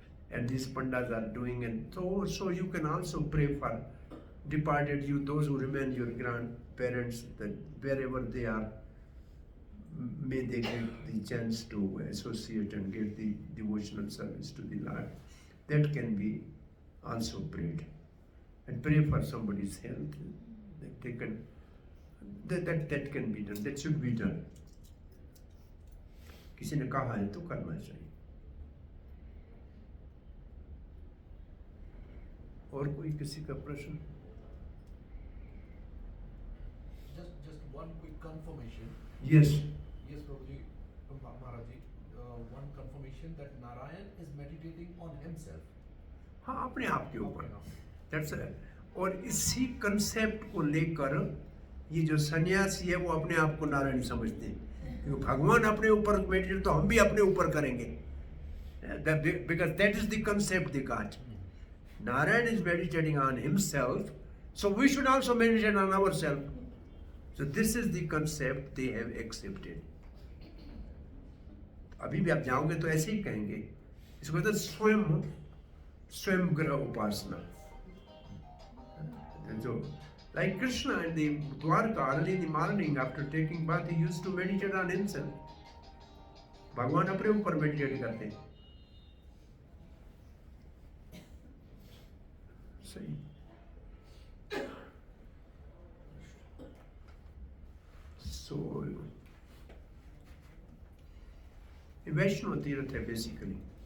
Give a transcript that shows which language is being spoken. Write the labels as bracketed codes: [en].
[en] And these pandas are doing, and so you can also pray for departed you, those who remain, your grandparents, that wherever they are, may they get the chance to associate and get the devotional service to the Lord. That can be also prayed. And pray for somebody's health. That they can, that can be done. That should be done. [hi] किसी ने कहा है तो करना चाहिए. और कोई किसी का प्रश्न? [en] Just one quick confirmation. Yes. Yes, Prabhuji, Maharaji. One confirmation meditation that Narayan is meditating on himself. [hi] हाँ, अपने आप के ऊपर। [en] That's it. [hi] और इसी कंसेप्ट को लेकर ये जो सन्यासी है वो अपने आप को नारायण समझते हैं, क्योंकि भगवान अपने ऊपर मेडिटेट तो हम भी अपने ऊपर करेंगे, [en] because that is the concept they got. Narayan is meditating on himself, so we should also meditate on ourselves. So this is the concept they have accepted. [hi] अभी भी आप जाओगे तो ऐसे ही कहेंगे, इसको कहते हैं स्वयं ग्रह उपासना। [en] So, like Krishna in the Dwarka, early in the morning after taking bath, he used to meditate on himself. [hi] भगवान अपने ऊपर मेडिटेट करते हैं। सही। So, ये वैष्णव तीर्थ है बेसिकली।